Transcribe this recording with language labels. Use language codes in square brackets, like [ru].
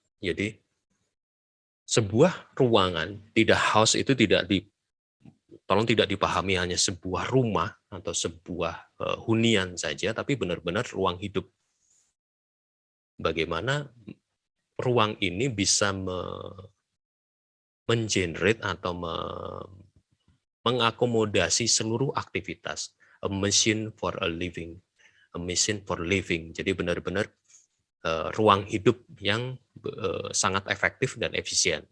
[id] Jadi sebuah ruangan, tidak house itu tolong tidak dipahami hanya sebuah rumah atau sebuah hunian saja, tapi benar-benar ruang hidup. Bagaimana ruang ini bisa mengenerate atau mengakomodasi seluruh aktivitas. [en] A machine for a living, a machine for living. [id] Jadi benar-benar ruang hidup yang sangat efektif dan efisien.